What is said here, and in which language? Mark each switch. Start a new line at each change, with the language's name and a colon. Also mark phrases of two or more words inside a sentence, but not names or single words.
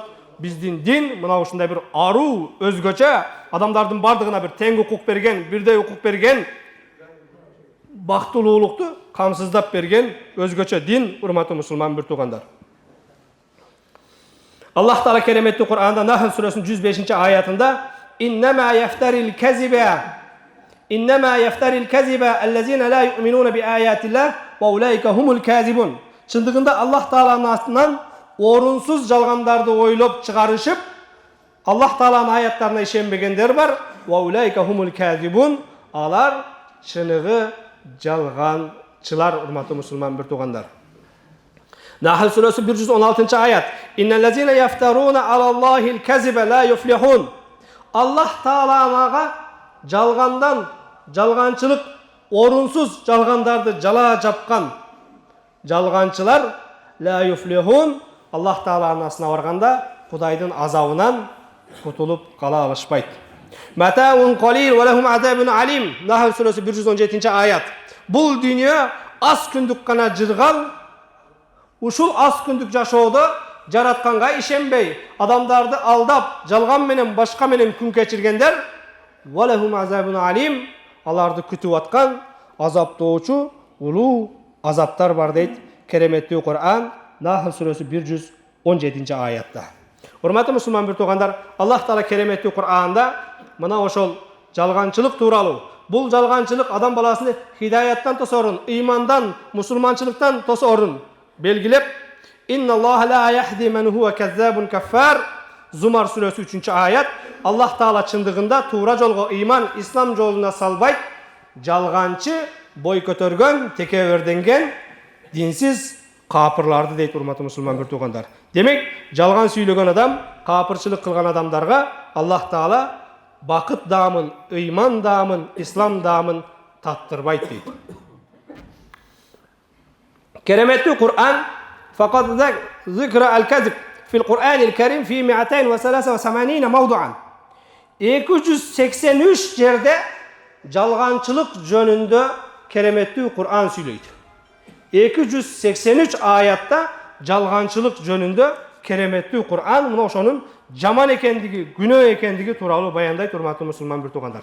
Kyrgyz: Биздин дин мына ушундай бир аруу, өзгөчө, адамдардын бардыгына бир тең укук берген, бирдей укук берген, бактылуулукту камсыздап берген өзгөчө дин, урматтуу мусулман бир туугандар. Аллах Таала кереметтүү Кур'анда Нахл сүрөсүнүн 105 аятында
Arabic: «إنما يفتري الكذب الذين لا يؤمنون بآيات الله وأولئك هم الكاذبون».
Kyrgyz: Чындыгында Аллах Тааланын астынан орунсуз жалгандарды ойлоп чыгарышып, Аллах Тааланын аяттарына ишенбегендер бар.
Arabic: وأولئك هم الكاذبون.
Kyrgyz: Алар чыныгы жалганчылар, урматтуу мусулман бир туугандар. Нахл сүрөсү 116 аят.
Arabic: إن الذين يفترون على الله الكذب لا يفلحون.
Kyrgyz: Аллах Таалага жалгандан, жалганчылык, орунсуз жалгандарды жала жапкан жалганчылар
Arabic: لا يفلحون.
Kyrgyz: Аллах Тааланын астына барганда Кудайдын азабынан кутулуп кала алышпайт.
Arabic: متاع قليل ولهم عذاب أليم.
Kyrgyz: Нахл сүрөсү 117 аят. Бул дүйнө аз күндүк гана жыргал. Ушул аз күндүк жашоодо жаратканга ишенбей, адамдарды алдап, жалган менен, башка менен күн кечиргендер
Arabic: ولهم عذاب أليم.
Kyrgyz: Аларды күтүп аткан азаптоочу улуу азаптар бар дейт кереметтүү Кур'ан Нахл сүрөсү 117 аятта. Урматтуу мусулман бир туугандар, Аллах Таала кереметтүү Кур'анда мына ошол жалганчылык тууралуу, бул жалганчылык адам баласын хидаяттан тосорун, ыймандан, мусулманчылыктан тосорун белгилеп,
Arabic: إن الله لا يهدي من هو كاذب كفار.
Kyrgyz: Зумар сүрөсү 3 аят. Аллах Таала чындыгында туура жолго, ыйман, ислам жолуна салбайт, жалганчы, бой көтөргөн, текеберденген, динсиз капырларды дейт, урматтуу мусулман бир туугандар. Демек, жалган сүйлөгөн адам, капырчылык кылган адамдарга Аллах Таала бакыт даамын, ыйман даамын, ислам даамын таттырбайт дейт.
Arabic: Кереметтүү Кур'ан فقد ذكر الكذب في القرآن الكريم في 283 موضعا.
Kyrgyz: 283 жерде жалганчылык жөнүндө кереметтүү Кур'ан сүйлөйт. 283 аятта жалганчылык жөнүндө кереметтүү Кур'ан мына ошонун жаман экендиги, күнөө экендиги тууралуу баяндайт, урматтуу мусулман бир туугандар.